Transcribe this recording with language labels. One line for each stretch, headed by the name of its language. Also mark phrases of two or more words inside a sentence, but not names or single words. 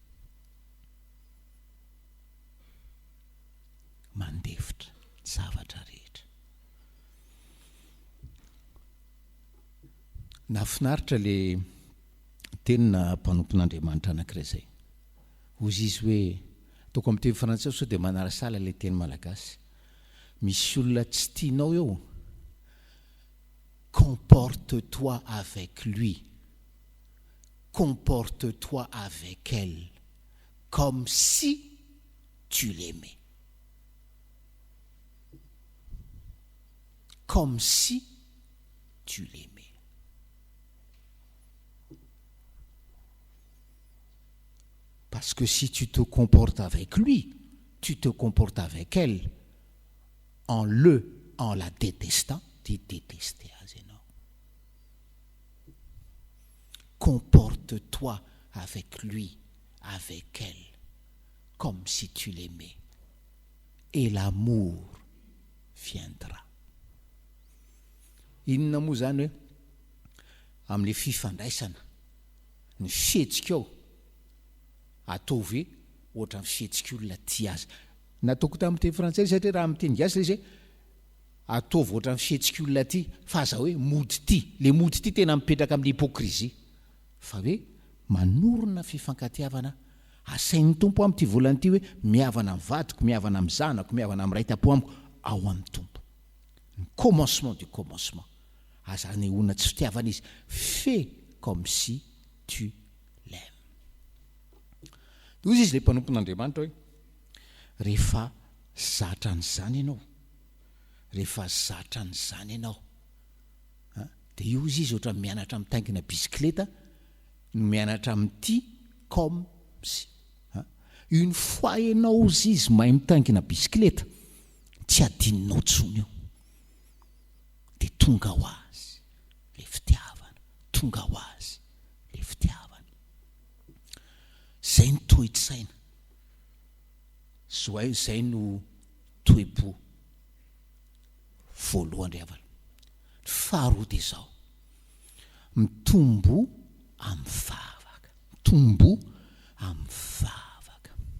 Malagasy: mandefitra zavatra rehetra nafinaritra le tenina mpanompon'Andriamanitra anankiray zay ozy izy hoe toko amin'ny teny frantsay sao de manarasala le teny malagasy misy olona tsy tianao eo
French: comporte-toi avec lui comporte-toi avec elle comme si tu l'aimais comme si tu l'aimais parce que si tu te comportes avec lui tu te comportes avec elle en la détestant tu détestes
Malagasy: azy ianao
French: comporte-toi avec lui avec elle comme si tu l'aimais et l'amour viendra
Malagasy: inona moa zany hoe amin'le fifandraisana ny fihetsika ao ataovy ohatra ny fihetsika ty azy nataoko tamin'ny teny frantsay satria raha miteny gasy le izy ataovy ohatra ny fihetsika ty fa aza hoe mody ty le mody ty tena mipetraka amin'ny hypokrizia fa hoe manorona fifankatiavana asain'ny tompo amin'ity volany ity hoe miavana amin'ny vadiko miavana amin'ny zanako miavana amin'ny ray tapo amiko ao amin'ny tompo ny
French: commencement du commencement
Malagasy: aza ny ona tsy fitiavana izy
French: fais comme si tu l'aimes
Malagasy: ozy izy le mpanompon'Andriamanitra hoe rehefa zatra n'izany ianao rehefa zatra n'izany ianao de io izy ohatra mianatra mitaingina bisikleta no mianatra amin'ity
French: comme si une fois
Malagasy: ianao izy mahay mitaingina bisikleta tsy adininao tsony io de tonga ho azy le fitiavana tonga ho azy le fitiavana zay ny toe-tsaina zay no toe-po voalohany ry havana faharoa de zao mitombo amin'ny vavaka mitombo amin'ny vavaka